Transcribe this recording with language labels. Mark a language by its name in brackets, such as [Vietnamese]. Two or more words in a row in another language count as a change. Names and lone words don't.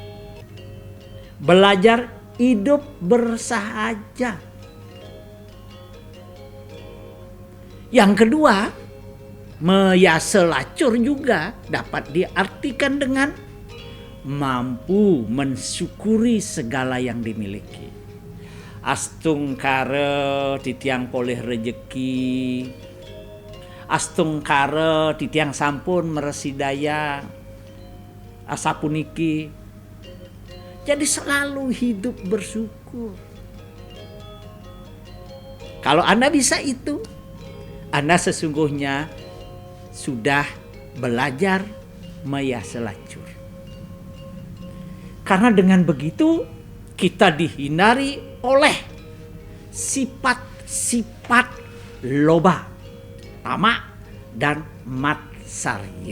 [Indonesian] Belajar hidup bersahaja. Yang kedua, meyaselacur juga dapat diartikan dengan mampu mensyukuri segala yang dimiliki. [Balinese] Astung kare titiang poleh rejeki, astung kare titiang sampun meresidaya, asapuniki. [Indonesian] Jadi selalu hidup bersyukur. Kalau Anda bisa itu, Anda sesungguhnya sudah belajar meyaselacur. Karena dengan begitu kita dihindari oleh sifat-sifat loba, tamak, dan matsarya.